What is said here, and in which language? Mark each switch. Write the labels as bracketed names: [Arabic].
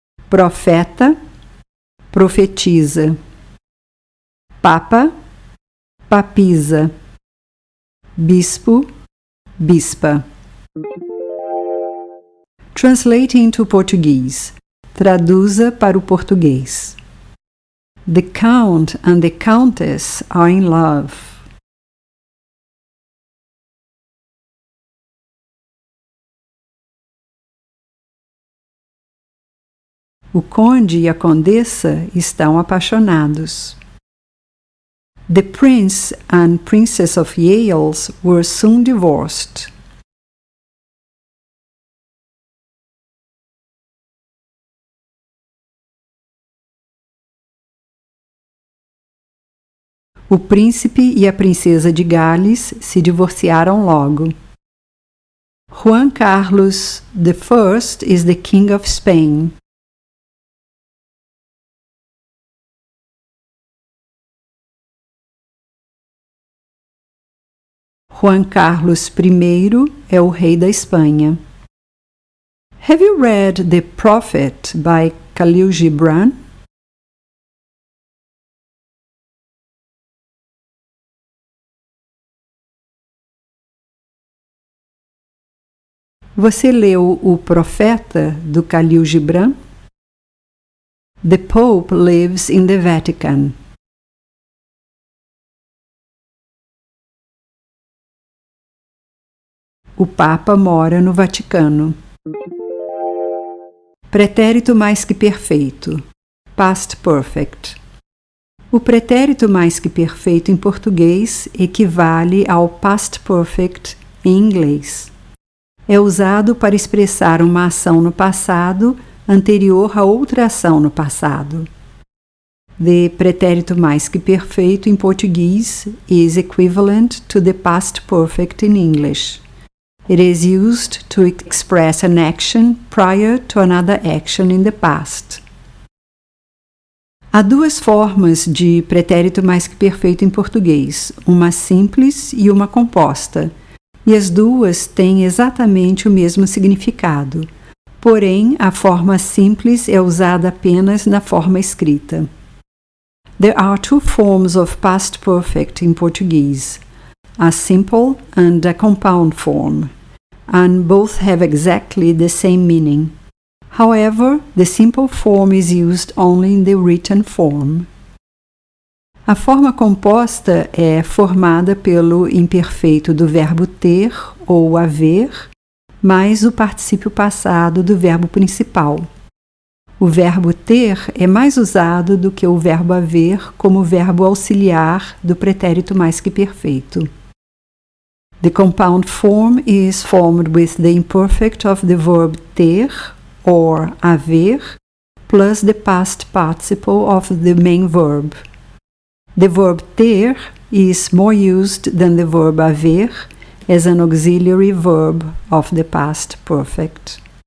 [Portuguese] Profeta, profetiza. Papa, papisa. Bispo, bispa. [English] Translate into Portuguese. [Portuguese] Traduza para o português. [English] The Count and the Countess are in love. [Portuguese] O conde e a condessa estão apaixonados. [English] The Prince and Princess of Wales were soon divorced. [Portuguese] O príncipe e a princesa de Gales se divorciaram logo. [English] Juan Carlos I is the King of Spain. [Portuguese] Juan Carlos I é o rei da Espanha. [English] Have you read The Prophet by Khalil Gibran? [Portuguese] Você leu O Profeta, do Khalil Gibran? [English] The Pope lives in the Vatican. [Portuguese] O Papa mora no Vaticano. Pretérito mais que perfeito. [English] Past perfect. [Portuguese] O pretérito mais que perfeito em português equivale ao past perfect em inglês. É usado para expressar uma ação no passado anterior a outra ação no passado. [English] The pretérito mais que perfeito [Portuguese] em português [English] is equivalent to the past perfect in English. It is used to express an action prior to another action in the past. [Portuguese] Há duas formas de pretérito mais que perfeito em português, uma simples e uma composta. E as duas têm exatamente o mesmo significado. Porém, a forma simples é usada apenas na forma escrita. [English] There are two forms of past perfect in Portuguese, a simple and a compound form, and both have exactly the same meaning. However, the simple form is used only in the written form. [Portuguese] A forma composta é formada pelo imperfeito do verbo ter ou haver, mais o particípio passado do verbo principal. O verbo ter é mais usado do que o verbo haver como verbo auxiliar do pretérito mais que perfeito. [English] The compound form is formed with the imperfect of the verb ter or haver plus the past participle of the main verb. The verb ter is more used than the verb haver as an auxiliary verb of the past perfect.